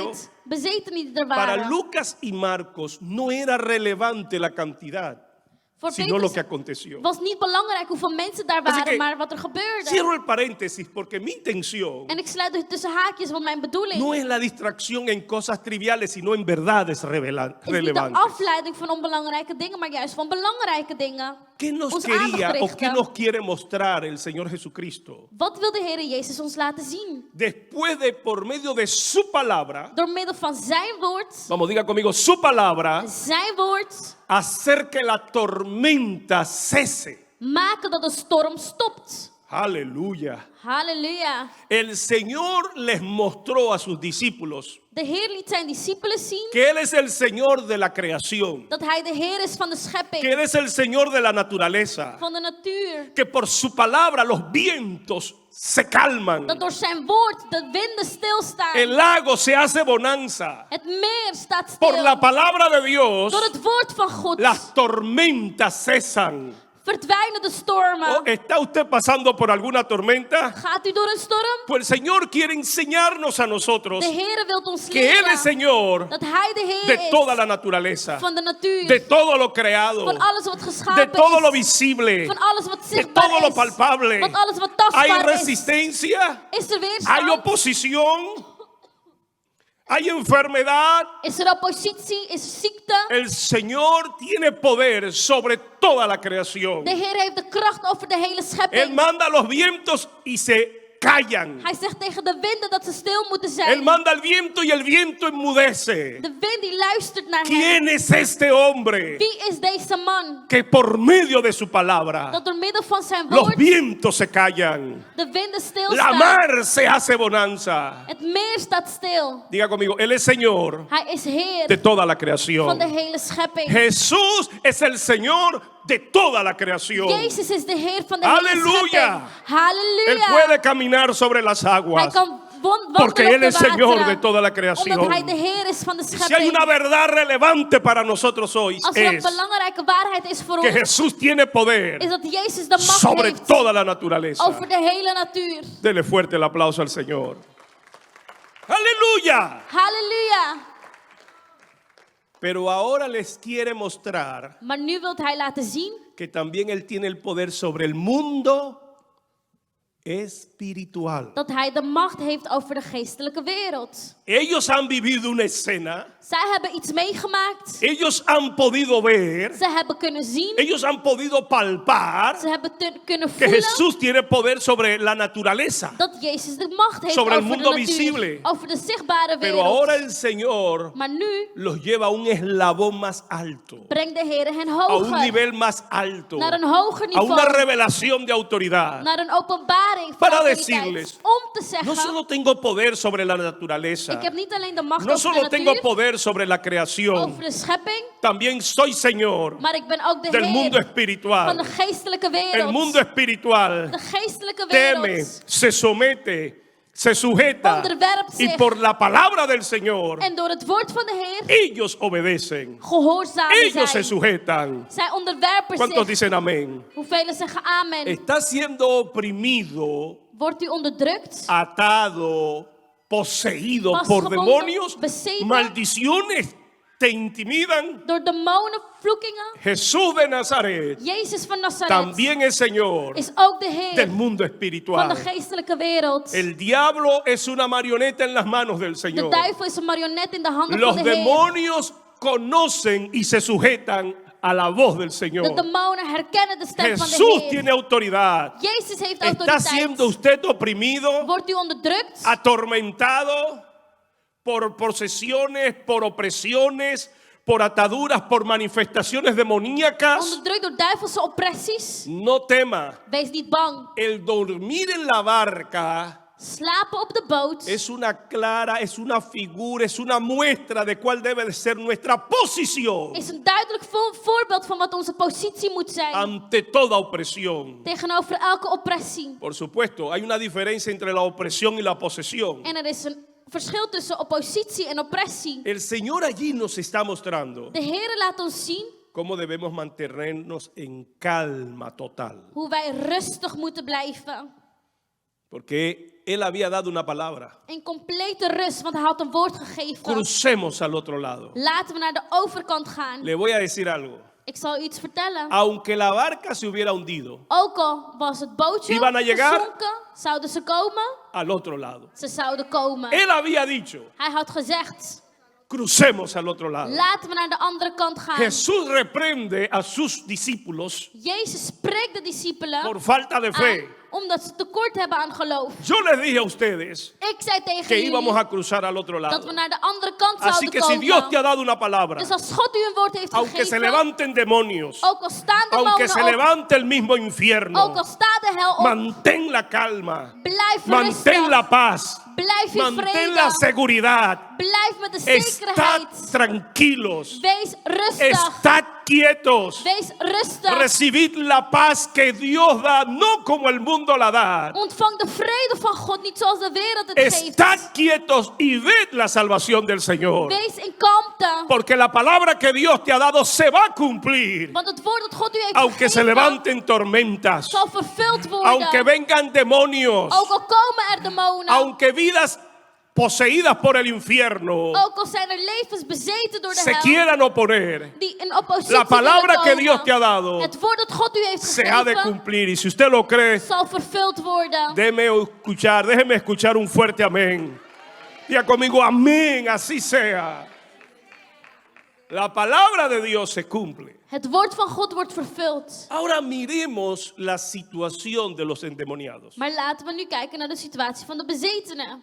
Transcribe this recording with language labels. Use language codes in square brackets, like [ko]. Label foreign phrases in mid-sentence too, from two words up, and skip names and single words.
[es] Mateo. [nl] bezetenen die er [es] Para [nl] waren? [es] Lucas y Marcos no era relevante la cantidad, [nl] Voor [es] sino lo que [nl] Petrus [es] aconteció. [nl] was niet belangrijk hoeveel mensen daar [es] Así [nl] waren, [es] que [nl] maar wat er gebeurde. [es] Cierro el paréntesis porque mi intención [nl] En ik sluit er tussen haakjes, want mijn bedoeling [es] no es la distracción en cosas triviales, sino en verdades [nl] is niet de [es] relevantes. [nl] afleiding van onbelangrijke dingen, maar juist van belangrijke dingen. [es] ¿Qué nos [nl] Ons [es] quería [nl] aandacht [es] o qué [nl] richten. [es] nos quiere mostrar el Señor Jesucristo? [nl] Wat wil de Heer Jezus ons laten zien? [es] Después de, por medio de su palabra, [nl] Door middel van zijn woord, [es] vamos, diga conmigo, su palabra, [nl] zijn woord, [es] hacer que la tormenta cese. [nl] maken dat de storm stopt. [es] Aleluya. [nl] Halleluja. [es] El Señor les mostró a sus discípulos [nl] De Heer liet zijn discipelen zien [es] que Él es el Señor de la creación, [nl] dat hij de Heer is van de [es] que [nl] schepping, [es] Él es el Señor de la naturaleza, [nl] van de natuur. [es] que por su palabra los vientos se calman, [nl] Dat door zijn woord de winden stilstaan. [es] el lago se hace bonanza. [nl] Het meer staat [es] Por [nl] stil. [es] la palabra de Dios, [nl] Door het woord van God [es] las tormentas cesan. [nl] verdwijnen de stormen. [es] ¿O ¿Está usted pasando por alguna tormenta? [nl] Gaat u door een storm? [es] Pues el Señor quiere enseñarnos a nosotros [nl] De Heer wil ons [es] que Él es [nl] leren [es] Señor [nl] dat hij de Heer [es] de toda la [nl] is [es] naturaleza, [nl] van de natuur. [es] de todo lo creado, [nl] Van alles wat [es] de [nl] geschapen [es] todo lo [nl] is. [es] visible, [nl] Van alles wat [es] de [nl] zichtbaar [es] todo lo [nl] is. [es] palpable. [nl] Van alles wat [es] Hay [nl] tastbaar is. [es] resistencia, [nl] Is er [es] hay [nl] weerstand? [es] oposición, hay enfermedad. [nl] Is er oppositie? Is er ziekte? [es] El Señor tiene poder sobre toda la creación. [nl] De Heer heeft de kracht over de hele [es] Él [nl] schepping. [es] manda los vientos y se callan. [nl] Hij zegt tegen de winden dat ze stil moeten [es] Él [nl] zijn. [es] manda el viento y el viento enmudece. [nl] De wind die luistert naar hem. [es] ¿Quién es este hombre [nl] Wie is deze man? [es] que por medio de su palabra [nl] Dat door middel van zijn [es] los [nl] woord [es] vientos se callan? [nl] de winden [es] La [nl] stilstaan. [es] mar se hace bonanza. [nl] Het meer staat stil. [es] Diga conmigo, Él es Señor [nl] Hij is Heer [es] de toda la [nl] van de [es] creación. [nl] hele schepping. [es] Jesús es el Señor de toda la creación. [nl] Jezus is de Heer van de hele [es] Aleluya. [nl] schepping. [es] Él [nl] Halleluja. [es] puede caminar sobre las [nl] Hij [es] aguas [nl] kan [es] porque [nl] wandelen [es] Él [nl] op de [es] es Señor de [nl] wateren. [es] toda la [nl] Omdat [es] creación. [nl] Hij de Heer is van de [es] Si hay [nl] schepping. [es] una verdad relevante para nosotros hoy [nl] Als er een [es] es [nl] belangrijke waarheid is voor [es] que [nl] ons, [es] Jesús tiene poder [nl] is dat Jezus de macht [es] sobre [nl] heeft [es] toda la naturaleza. [nl] over de hele natuur. [es] Dele fuerte el aplauso al Señor. Aleluya. [nl] Halleluja. [es] Pero ahora les quiere mostrar [nl] Maar nu wil hij laten zien [es] que también Él tiene el poder sobre el mundo espiritual. [nl] dat hij de macht heeft over de geestelijke wereld. [es] Ellos han vivido una escena. [nl] Zij hebben iets meegemaakt. [es] Ellos han podido ver. [nl] Ze hebben kunnen zien. [es] Ellos han podido palpar [nl] Ze hebben kunnen [es] que [nl] voelen [es] Jesús tiene poder sobre la naturaleza. [nl] dat Jezus de macht heeft [es] Sobre el [nl] over [es] mundo [nl] de natuur, [es] visible. [nl] over de zichtbare [es] Pero ahora [nl] wereld. [es] el Señor [nl] Maar nu [es] los lleva a un eslabón más alto, [nl] brengt de Heer hen [es] a un [nl] hoger, [es] nivel más alto, [nl] naar een hoger [es] a una [nl] niveau, [es] revelación de autoridad. [nl] naar een openbaring van [es] Para [nl] autoriteit. [es] decirles, [nl] Om te [es] No [nl] zeggen, [es] solo tengo poder sobre la naturaleza, [nl] ik heb niet alleen de macht [es] no [nl] over de [es] solo tengo [nl] natuur, [es] poder sobre la creación, [nl] over de schepping, [es] también soy Señor [nl] maar ik ben ook de [es] del mundo [nl] Heer van [es] espiritual. [nl] de geestelijke [es] El [nl] wereld. [es] mundo espiritual [nl] De geestelijke [es] teme, [nl] wereld [es] se somete, se sujeta [nl] onderwerpt [es] y [nl] zich. [es] por la palabra del Señor [nl] En door het woord van de Heer [es] ellos obedecen, [nl] gehoorzamen [es] ellos se [nl] zij. [es] sujetan. [nl] Zij onderwerpen [es] ¿Cuántos [nl] zich. [es] dicen amén? [nl] Hoeveel zeggen amen? [es] Está siendo oprimido, [nl] Wordt u onderdrukt? [es] atado, poseído por [nl] Vastgebonden, [es] demonios, [nl] bezeten. [es] maldiciones te intimidan. [nl] Door demonen, vloekingen? [es] Jesús de Nazaret [nl] Jezus van Nazareth [es] también es Señor [nl] is ook de [es] del [nl] Heer [es] mundo [nl] van de [es] espiritual. [nl] geestelijke wereld. [es] El diablo es una marioneta en las manos del [nl] De [es] Señor. [nl] duivel is een marionet in de handen [es] Los [nl] van de Heer. [es] demonios conocen y se sujetan a la voz del [nl] De [es] Señor. [nl] demonen herkennen de stem van de [es] Jesús [nl] Heer. [es] tiene autoridad. [nl] Jezus heeft [es] ¿Está siendo [nl] autoriteit. [es] usted oprimido, [nl] Wordt u onderdrukt? [es] atormentado por posesiones, por opresiones, por ataduras, por manifestaciones demoníacas? [nl] Onderdrukt door duivelse oppressies? [es] No tema. [nl] Wees niet bang. [es] El dormir en la barca [nl] Slapen op de boot [es] es una clara, es una figura, es una muestra de cuál debe de ser nuestra posición [nl] is een duidelijk voorbeeld van wat onze positie moet zijn [es] ante toda opresión. [nl] tegenover elke oppressie. [es] Por supuesto, hay una diferencia entre la opresión y la posesión. [nl] En er is een verschil tussen oppositie en oppressie. [es] El Señor allí nos está mostrando [nl] De Heer laat ons zien [es] cómo debemos mantenernos en calma total. [nl] hoe wij rustig moeten blijven. [es] Porque Él había dado una palabra. [nl] In complete rust, want hij had een woord gegeven. [es] Crucemos al otro lado. [nl] Laten we naar de overkant gaan. [es] Le voy a decir algo. [nl] Ik zal u iets vertellen. [es] Aunque la barca se hubiera hundido, [nl] Ook al was het bootje [es] Iban a llegar [nl] gezonken, zouden ze komen. [es] al otro lado. [nl] Ze zouden komen. [es] Él había dicho, [nl] Hij had gezegd, [es] crucemos al otro lado. [nl] laten we naar de andere kant gaan. [es] Jesús reprende a sus discípulos [nl] Jezus spreekt de discipelen [es] por falta de fe. [nl] aan, omdat ze tekort hebben aan geloof. [es] Yo les dije a ustedes [nl] Ik zei tegen [es] que [nl] jullie [es] íbamos a cruzar al otro [nl] dat [es] lado. [nl] we naar de andere kant [es] Así [nl] zouden [es] que si [nl] komen. [es] Dios te ha dado una palabra, [nl] Dus als God u een woord heeft [es] aunque se [nl] gegeven, [es] levanten demonios, [nl] ook al staan de [es] aunque se [nl] demonen op, [es] levante el mismo [nl] ook [es] infierno, [nl] al staat de hel op, [es] mantén la calma, [nl] blijf [es] mantén [nl] rustig, [es] la paz, [nl] blijf in [es] mantén la [nl] vrede, [es] seguridad. [nl] blijf met de [es] Estad [nl] zekerheid. [es] tranquilos, [nl] Wees rustig, [es] estad quietos. [nl] wees rustig. [es] Recibid la paz que Dios da, no como el mundo la da. [nl] Ontvang de vrede van God, niet zoals de wereld het geeft. [es] Estad quietos y ved la salvación del Señor. [nl] Wees in kalmte, [es] Porque la palabra que Dios te ha dado se va a cumplir. [nl] want het woord dat God u heeft [es] Aunque se [nl] gegeven, [es] levanten tormentas, [nl] zal vervuld worden. [es] aunque vengan demonios, [nl] Ook al komen er demonen, [es] aunque vidas poseídas por el infierno [nl] ook al zijn er levens bezeten door de [es] se [nl] hel, [es] quieran oponer, [nl] die in oppositie [es] la palabra [nl] willen [es] que [nl] komen. [es] Dios te ha dado [nl] Het woord dat God u heeft [es] se ha de [nl] gegeven, [es] cumplir. Y si usted lo cree, [nl] zal vervuld worden. [es] déjeme escuchar un fuerte amén. Diga conmigo, amén, así sea. La palabra de Dios se cumple. [nl] Het woord van God wordt vervuld. [es] Ahora miremos la situación de los endemoniados. [nl] Maar laten we nu kijken naar de situatie van de bezetenen.